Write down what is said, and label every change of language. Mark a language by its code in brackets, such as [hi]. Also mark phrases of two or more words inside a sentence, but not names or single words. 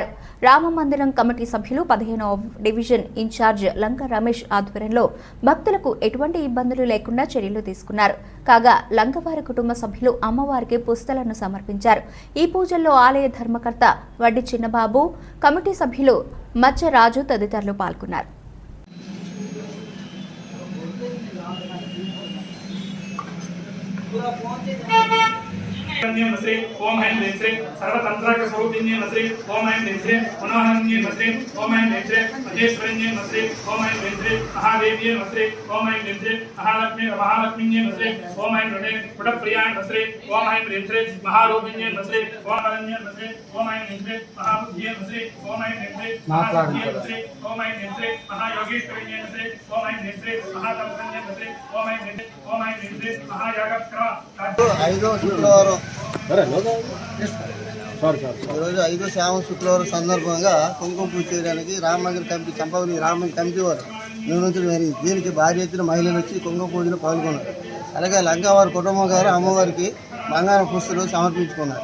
[te] రామమందిరం కమిటీ సభ్యులు 15వ డివిజన్ ఇన్ఛార్జ్ లంక రమేష్ ఆధ్వర్యంలో భక్తులకు ఎటువంటి ఇబ్బందులు లేకుండా చర్యలు తీసుకున్నారు. కాగా లంకవారి కుటుంబ సభ్యులు అమ్మవారికి పుస్తలను సమర్పించారు. ఈ పూజల్లో ఆలయ ధర్మకర్త వడ్డి చిన్నబాబు, కమిటీ సభ్యులు మచ్చ రాజు తదితరులు పాల్గొన్నారు. [sa] नमस्ते ओम ऐं ह्रीं सर्वतंत्राक स्वरूपिण्ये नमस्ते ओम ऐं ह्रीं मनोहरण्ये नमस्ते ओम ऐं ह्रीं महेश्वरण्ये नमस्ते ओम ऐं ह्रीं महादेव्ये नमस्ते ओम ऐं ह्रीं महालक्ष्मीये नमस्ते ओम ऐं ह्रीं पुटप्रियाय नमस्ते ओम ऐं ह्रीं महारूपिण्ये नमस्ते ओम अरण्ये नमस्ते ओम ऐं ह्रीं महाबुद्धिये नमस्ते ओम ऐं ह्रीं महासिद्धिये नमस्ते ओम ऐं ह्रीं महायोगेश्वरिण्ये नमस्ते ओम ऐं ह्रीं महातपस्विन्ये नमस्ते ओम ऐं ह्रीं महायागक्रम [te] ఐదో శుక్రవారం ఈరోజు 5వ శ్రావణ శుక్రవారం సందర్భంగా కుంకుమ పూజ చేయడానికి రామమందిర కమిటీ చంపవని రామమందిర కమిటీ వారు నిర్వహించడం జరిగింది. దీనికి భారీ ఎత్తున మహిళలు వచ్చి కుంకుమ పూజలో పాల్గొన్నారు. అలాగే లంకవారి కుటుంబం గారు అమ్మవారికి బంగారం పుస్తలు సమర్పించుకున్నారు.